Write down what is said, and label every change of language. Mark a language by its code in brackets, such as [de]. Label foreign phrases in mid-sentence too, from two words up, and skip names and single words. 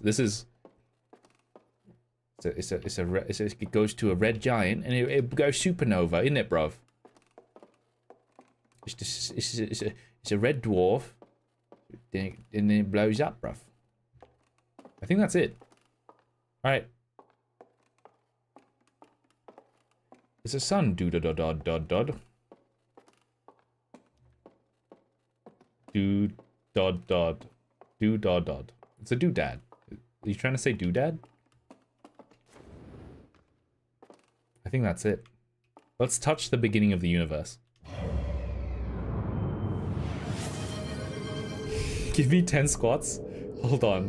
[en] This is it goes to a red giant and it goes supernova, isn't it, bruv? It's a red dwarf, and then it blows up, bruv. I think that's it. All right. It's a sun. Do da da da da da. Do dod dod. Do dod dod. It's a doodad. Are you trying to say doodad? I think that's it. Let's touch the beginning of the universe. Give me 10 squats. Hold on.